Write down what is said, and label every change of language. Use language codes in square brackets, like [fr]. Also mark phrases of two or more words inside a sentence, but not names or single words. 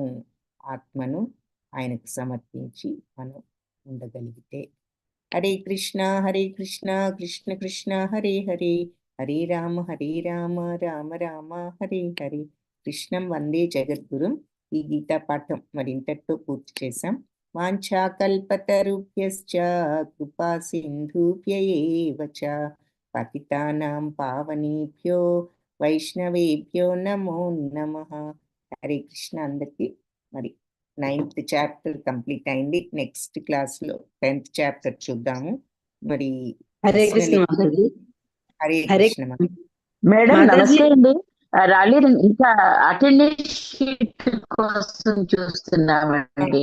[te] ఆత్మను ఆయనకు సమర్పించి మనం ఉండగలిగితే. [sa] హరే కృష్ణ కృష్ణ కృష్ణ హరే హరే, హరే రామ రామ రామ హరే హరే. కృష్ణం వందే జగద్గురుం. [te] ఈ గీతా పాఠం మరి ఇంతటితో పూర్తి చేశాం. [sa] వాంఛాకల్పతరుభ్యశ్చ కృపా సింధుభ్య ఏవ చ పతితానాం పావనేభ్యో వైష్ణవేభ్యో నమో నమః. [te] హరే కృష్ణ అందరికీ. మరి [en] 9th chapter complete [te] అయింది. [en] next class [te] లో [en] 10th chapter [te] చూద్దాము. మరి హరే కృష్ణ. హరే కృష్ణ మేడం నమస్తే అండి. రాలేదు ఇంకా [en] attendance sheet [te] కోసం చూస్తున్నామండి.